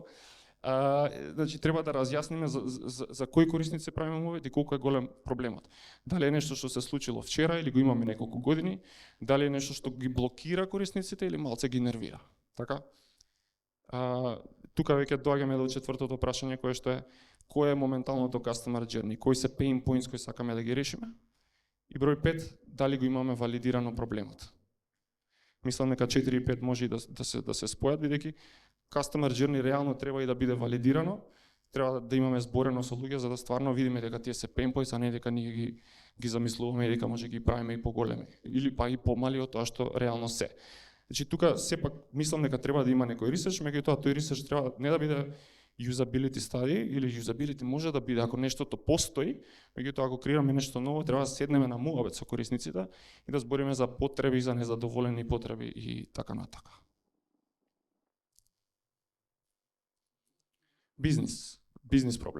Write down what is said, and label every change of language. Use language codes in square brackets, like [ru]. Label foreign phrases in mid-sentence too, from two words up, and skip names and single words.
[mk] Значи, треба да разјасниме за кои корисници правиме муавет и колку е голем проблемот. Дали е нешто што се случило вчера или го имаме неколку години? Дали е нешто што ги блокира корисниците или малце ги нервира? Така? Тука веќе доаѓаме до четвртото прашање, кое што е кој е моменталното [en] customer journey, [mk] кои се [en] pain points [mk] кои сакаме да ги решиме? И број 5, дали го имаме валидирано проблемот. Мислам дека 4 и 5 може и да се спојат, бидејќи [en] customer journey [mk] реално треба и да биде валидирано, треба да имаме зборено со луѓе за да стварно видиме дека тие се [en] pain points, [mk] а не дека ние ги замислуваме и дека може ги правиме и поголеми или па и помали од тоа што реално се. Значи тука сепак мислам дека треба да има некој ресерч, меѓутоа тој ресерч треба не да биде [en] usability study [mk] или usability може да биде ако нештото постои, меѓутоа ако креираме нешто ново, треба да седнеме на муавет со корисниците и да збориме за потреби, за незадоволени потреби и така натака. Бизнис проблем.